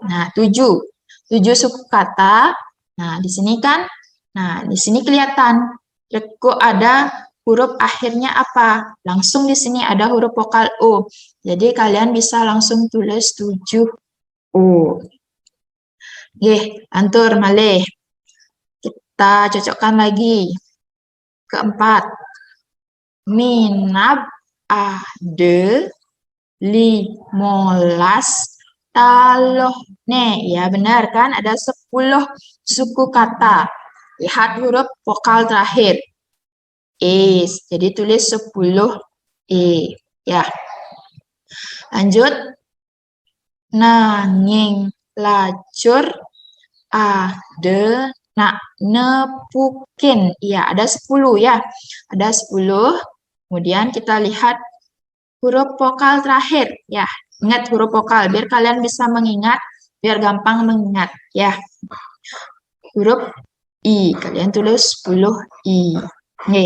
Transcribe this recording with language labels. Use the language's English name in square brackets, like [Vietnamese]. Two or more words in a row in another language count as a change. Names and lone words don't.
[Indonesian] Nah, 7 suku kata. Nah, di sini kan, nah, di sini kelihatan reko ada huruf akhirnya apa? Langsung di sini ada huruf vokal O. Jadi kalian bisa langsung tulis 7O. Oke, [Balinese] antur malih. [Indonesian] Kita cocokkan lagi. Keempat. [Balinese] Minab ade 15 taloh. [Indonesian] Nih, ya benar kan? Ada 10 suku kata. Lihat huruf vokal terakhir. Is. Jadi tulis 10 E. Ya. Lanjut. [Balinese] Nanging lajur ade nak nepukin. [Indonesian] Ya, ada 10 ya. Ada 10. Kemudian kita lihat huruf vokal terakhir. Ya, ingat huruf vokal biar kalian bisa mengingat, biar gampang mengingat ya. Huruf I, kalian tulis 10 I. Nih.